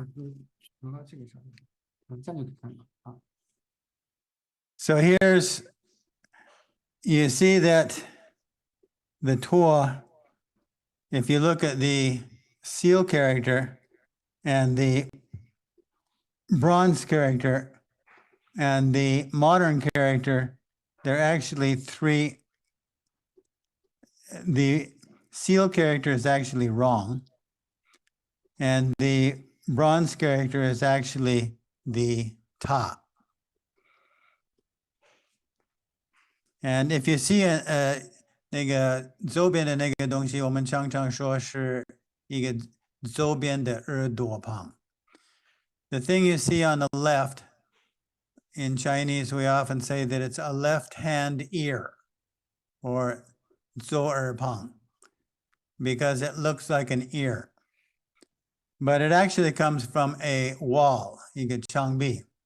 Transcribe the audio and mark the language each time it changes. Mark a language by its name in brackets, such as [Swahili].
[Chinese] 就挪到这个上面，这样就可以看了啊。 [English] So here's, you see that the to, if you look at the seal character and the bronze character and the modern character, they're actually three. The seal character is actually wrong, and the bronze character is actually the ta. And if you see [Chinese] 那个周边的那个东西，我们常常说是一个周边的耳朵旁。 [English] The thing you see on the left, in Chinese, we often say that it's a left-hand ear, or 左耳旁, because it looks like an ear. But it actually comes from a wall, [Chinese] 一个墙壁.